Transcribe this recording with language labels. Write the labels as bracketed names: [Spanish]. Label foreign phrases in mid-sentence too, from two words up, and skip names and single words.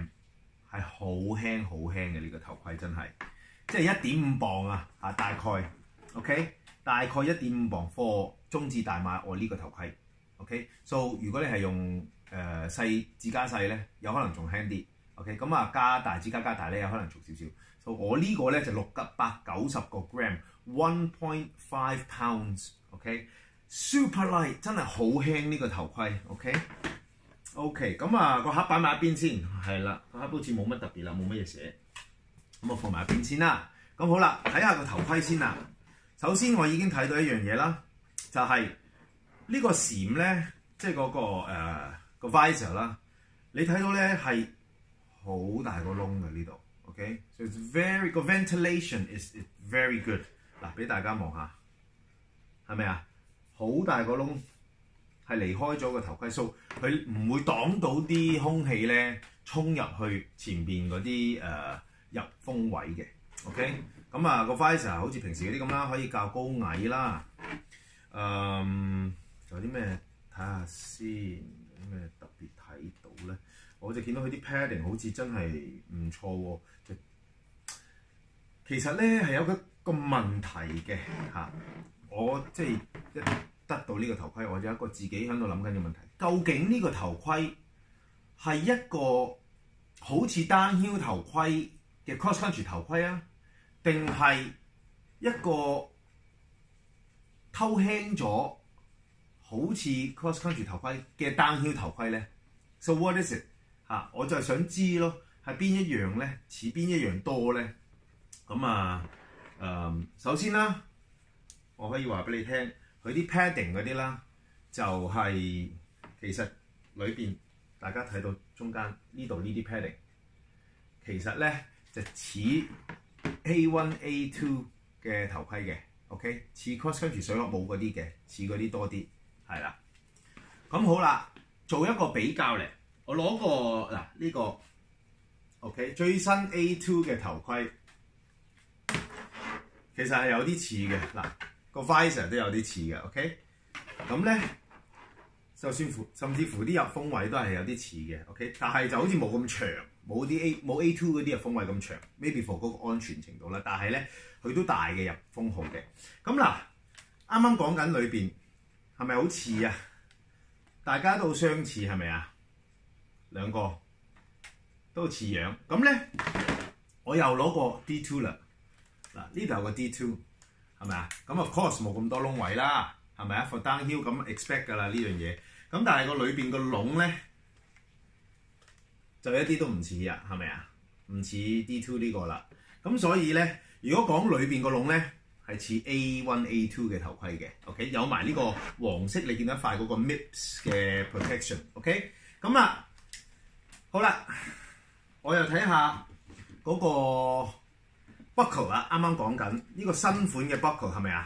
[Cantonese] 係好輕嘅呢個頭盔真係，即係1.5磅啊大概 ，OK， 大概1.5磅 for 中至大碼我呢個頭盔 ，OK，so 如果你係用細至加細咧，有可能仲輕啲 ，OK， 咁加大至加大咧有可能重少少，so 我呢個咧就690個 gram，1.5 pounds，OK， [English] super light [Cantonese] 真係好輕呢個頭盔 ，OK。咁個盒擺埋一邊先，係啦，個盒好似冇乜特別啦，冇乜嘢寫，咁我放埋一邊先啦。咁好啦，睇下個頭盔先啦。首先我已經睇到一樣嘢啦，就係呢個閃咧，即係嗰個visor 啦，你睇到咧係好大個窿嘅呢度 ，OK， [English] so it's [Cantonese] 個 [English] ventilation is very good。 [Cantonese] 嗱，俾大家望下，係咪啊？好大個窿。係離開咗個頭盔鬚，佢唔會擋到啲空氣咧衝入去前邊嗰啲入風位嘅 ，OK？咁個 visor 好似平時嗰啲咁啦，可以較高矮啦。仲有啲咩睇下先？有啲咩特別睇到咧？我就見到佢啲 padding 好似真係唔錯喎。其實咧係有個問題嘅嚇，我即係得到呢個頭盔，我有一個自己喺度諗緊嘅問題。究竟呢個頭盔係一個好似單腰頭盔嘅 [English] cross country [Cantonese] 頭盔啊， 定係一個偷輕咗好似 [English] cross country [Cantonese] 頭盔嘅 downhill 頭盔咧 ？ [English] So what is it？ [Cantonese] 我就係想知咯，係邊一樣咧？似邊一樣多咧？咁首先啦，我可以話俾你聽，佢啲 padding 嗰啲啦，就係、其實裏邊大家睇到中間呢度呢啲 padding， 其實咧就似 A1 A2 嘅頭盔嘅 ，OK， 似 [English] cross country [Cantonese] 水殼冇嗰啲嘅，似嗰啲多啲，係啦。咁好啦，做一個比較嚟，我攞個呢個 OK 最新 A2 嘅頭盔，其實係有啲似嘅，個 visor 都有啲似嘅 ，OK。咁咧，就算甚至乎啲入風位都係有啲似嘅 ，OK。但係就好似冇咁長，冇 A2 嗰啲入風位咁長 ， [English] maybe for [Cantonese] 嗰個安全程度啦。但係咧，佢都大嘅入風號嘅。咁啱啱講緊裏邊係咪好似啊？大家都相似係咪啊？兩個都似樣。咁咧，我又攞個 D2 啦。呢度有個 D2 係咪啊？咁 [English] of course [Cantonese] 冇咁多窿位啦。係咪啊？ [English] For downhill [Cantonese] 咁 expect 㗎啦呢樣嘢，咁但係個裏邊個窿咧就一啲都唔似啊，係咪啊？唔似 D2 呢個啦。咁所以咧，如果講裏邊個窿咧係似 A1 A2 嘅頭盔嘅 ，OK， 有埋呢個黃色你見到一塊嗰個 MIPS 嘅 protection，OK， 咁好啦，我又睇下嗰個 buckle 啦，啱啱講緊呢個新款嘅 buckle 係咪啊？